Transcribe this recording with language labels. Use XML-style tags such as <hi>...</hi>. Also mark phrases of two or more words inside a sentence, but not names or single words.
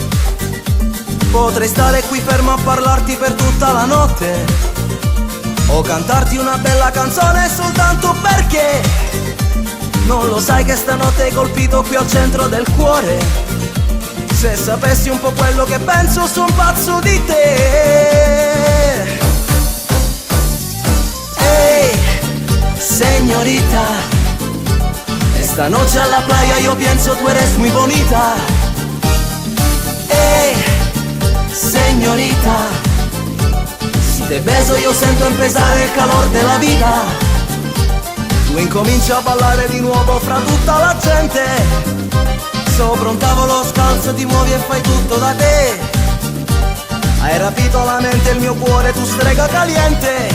<it>Potrei stare qui fermo a parlarti per tutta la notte, o cantarti una bella canzone soltanto perché non lo sai che stanotte hai colpito qui al centro del cuore. Se sapessi un po' quello che penso su un pazzo di te. Ehi,</it> <es>señorita, esta noche a la playa yo pienso tú eres muy bonita. Ehi, señorita, si te beso yo sento empezar el calor de la vida.</es> <it>Tu incominci a ballare di nuovo fra tutta la gente, sopra un tavolo scalzo ti muovi e fai tutto da te. Hai rapito la mente e il mio cuore, tu strega caliente.</it>